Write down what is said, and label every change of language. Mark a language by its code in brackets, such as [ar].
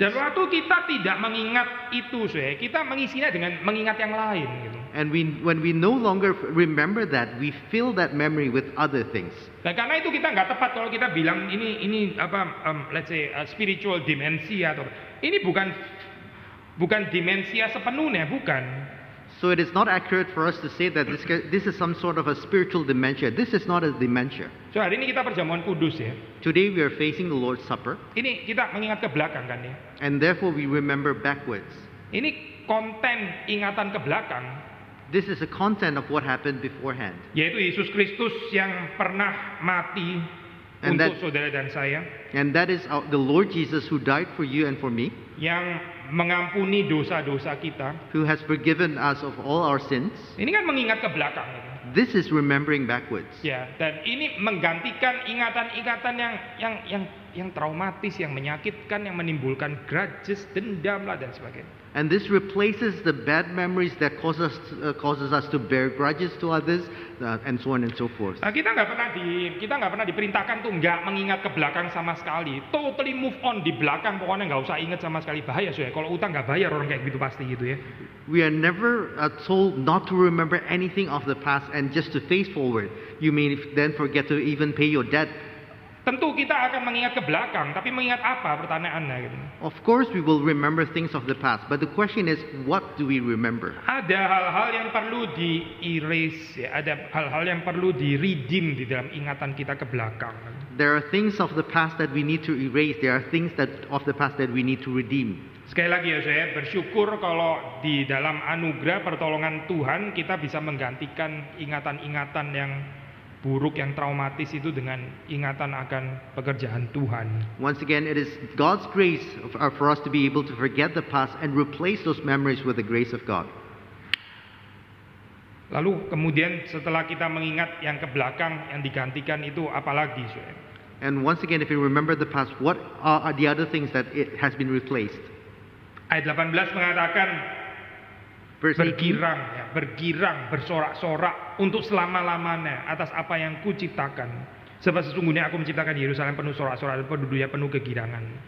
[id] Dan waktu kita tidak mengingat itu, kita mengisinya dengan mengingat yang lain. Gitu. [en] And when we no longer remember that, we fill that memory with other things. [id] Dan karena itu kita nggak tepat kalau kita bilang ini [en] let's say spiritual dementia [id] atau ini bukan demensia sepenuhnya, bukan. [en] So it is not accurate for us to say that this is some sort of a spiritual dementia. This is not a dementia. [id] So hari ini kita perjamuan kudus ya. [en] Today we are facing the Lord's Supper. [id] Ini kita mengingat ke belakang kan ya. [en] And therefore we remember backwards. [id] Ini konten ingatan ke belakang. [en] This is a content of what happened beforehand. [id] Yaitu Yesus Kristus yang pernah mati untuk saudara dan saya. [en] And that is the Lord Jesus who died for you and for me. [id] Yang mengampuni dosa-dosa kita. [en] Who has forgiven us of all our sins. [id] Ini kan mengingat ke belakang. [en] This is remembering backwards. [id] Ya, dan ini menggantikan ingatan-ingatan yang traumatis, yang menyakitkan, yang menimbulkan grudges, dendam lah dan sebagainya. [en] And this replaces the bad memories that causes us to bear grudges to others, and so on and so forth. [id] Nah, kita nggak pernah diperintahkan tuh nggak mengingat ke belakang sama sekali. [en] Totally move on [id] di belakang, pokoknya nggak usah ingat sama sekali. Bahaya soalnya kalau utang nggak bayar orang kayak gitu pasti gitu ya. [en] We are never told not to remember anything of the past and just to face forward. You may then forget to even pay your debt. [id] Tentu kita akan mengingat ke belakang, tapi mengingat apa pertanyaannya gitu. [en] Of course we will remember things of the past, but the question is, what do we remember? [id] Ada hal-hal yang perlu di-erase, ya. Ada hal-hal yang perlu di-redeem di dalam ingatan kita ke belakang. [en] There are things of the past that we need to erase. There are things of the past that we need to redeem. [id] Sekali lagi ya, saya bersyukur kalau di dalam anugerah pertolongan Tuhan kita bisa menggantikan ingatan-ingatan yang buruk, yang traumatis itu dengan ingatan akan pekerjaan Tuhan. [en] Once again, it is God's grace for us to be able to forget the past and replace those memories with the grace of God. [id] Lalu kemudian setelah kita mengingat yang ke belakang, yang digantikan itu apalagi, saudara? [en] And once again, if you remember the past, what are the other things that it has been replaced? [id] Ayat 18 mengatakan [en] Verse 18, [id] bergirang, bersorak-sorak untuk selama-lamanya atas apa yang kuciptakan. Sebab sesungguhnya aku menciptakan Yerusalem penuh sorak-sorak dan penduduknya penuh kegirangan.